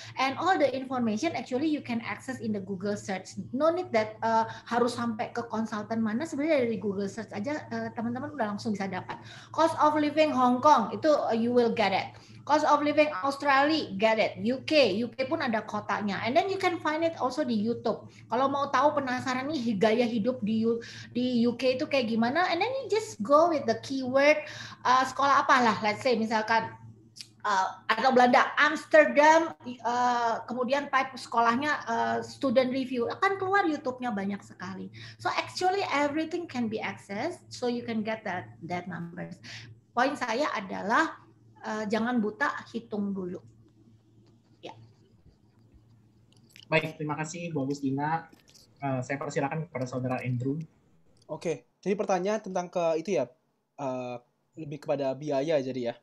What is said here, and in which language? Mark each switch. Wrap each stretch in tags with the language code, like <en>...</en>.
<en>And all the information actually you can access in the Google search. No need that</en> <id>harus sampai ke konsultan mana, sebenarnya dari Google search aja teman-teman udah langsung bisa dapat.</id> <en>Cost of living Hong Kong itu you will get it. Cost of living Australia, get it.</en> <id>UK pun ada kotanya.</id> <en>And then you can find it also</en> <id>di</id> <en>YouTube.</en> <id>Kalau mau tahu penasaran nih gaya hidup di UK itu kayak gimana,</id> <en>and then you just go with the keyword</en> <id>sekolah apalah,</id> <en>let's say</en> <id>misalkan atau Belanda, Amsterdam, kemudian type sekolahnya</id> <en>student review,</en> <id>akan keluar YouTube-nya banyak sekali.</id> <en>So actually everything can be accessed, so you can get that numbers.</en> <id>Poin saya adalah jangan buta, hitung dulu. Ya. Baik, terima kasih Bu Agustina. Saya persilakan kepada Saudara Andrew. Oke, jadi pertanyaan tentang itu ya, lebih kepada biaya jadi ya?</id>